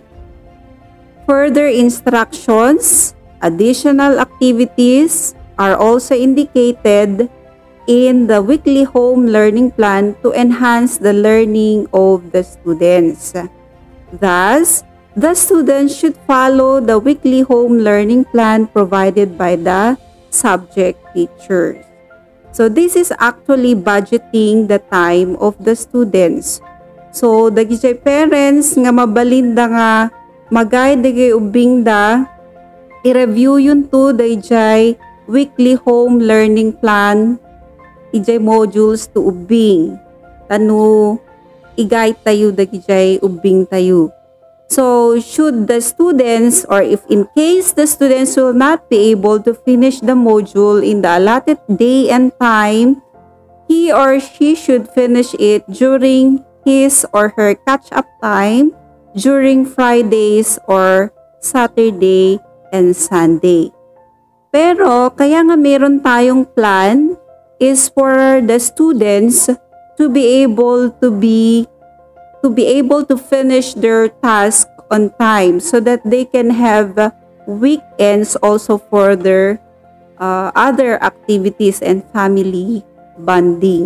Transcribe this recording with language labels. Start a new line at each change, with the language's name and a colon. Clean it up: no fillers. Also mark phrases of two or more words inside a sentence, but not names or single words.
English: Further instructions, additional activities are also indicated in the weekly home learning plan to enhance the learning of the students. Thus, the students should follow the weekly home learning plan provided by the subject teachers. So this is actually budgeting the time of the students So,
Iloko: dagiti parents nga mabalinda nga magay dagay ubingda, i-review yun to dagiti
English: weekly home learning plan,
Iloko: ijay modules to ubing. Tanu, igay tayo dagiti ubing tayo.
English: So, should the students, or if in case the students will not be able to finish the module in the allotted day and time, he or she should finish it during his or her catch-up time during Fridays or Saturday and Sunday.
Filipino: Pero, kaya nga meron tayong
English: plan is for the students to be able to finish their task on time so that they can have weekends also for their other activities and family bonding.